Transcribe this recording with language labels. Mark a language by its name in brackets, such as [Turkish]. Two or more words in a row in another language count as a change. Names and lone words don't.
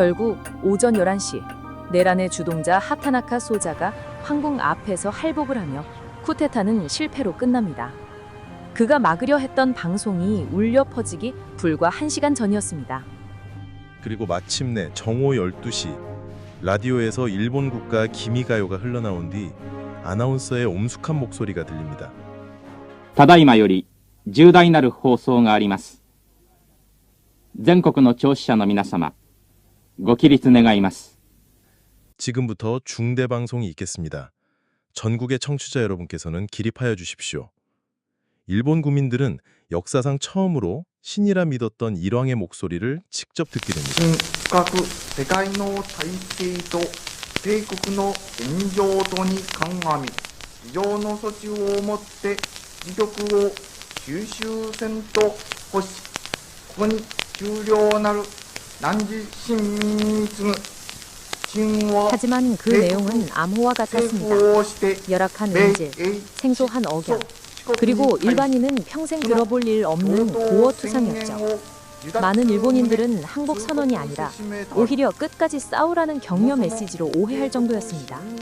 [Korean] 결국 오전 11시 내란의 주동자 하타나카 소자가 황궁 앞에서 할복을 하며 쿠데타는 실패로 끝납니다. 그가 막으려 했던 방송이 울려 퍼지기 불과 1시간 전이었습니다. 그리고 마침내 정오 12시 라디오에서 일본 국가 기미가요가 흘러나온 뒤 아나운서의 엄숙한 목소리가 들립니다. [Japanese] ただいまより重大なる放送があります。全国の聴取者の皆様、ご起立願います。 [Korean] 지금부터 중대 방송이 있겠습니다. 전국의 청취자 여러분께서는 기립하여 주십시오. 일본 국민들은 역사상 처음으로 신이라 믿었던 일왕의 목소리를 직접 듣게 됩니다. [Japanese] 深く世界の体制と帝国の現状とに鑑み、非常の措置をもって自局を収集せんと欲し、ここに終了なる汝親民に次ぐ [Korean] 하지만 그 내용은 암호와 같았습니다. 열악한 음질, 생소한 억양, 그리고 일반인은 평생 들어볼 일 없는 고어투상이었죠. 많은 일본인들은 항복 선언이 아니라 오히려 끝까지 싸우라는 격려 메시지로 오해할 정도였습니다.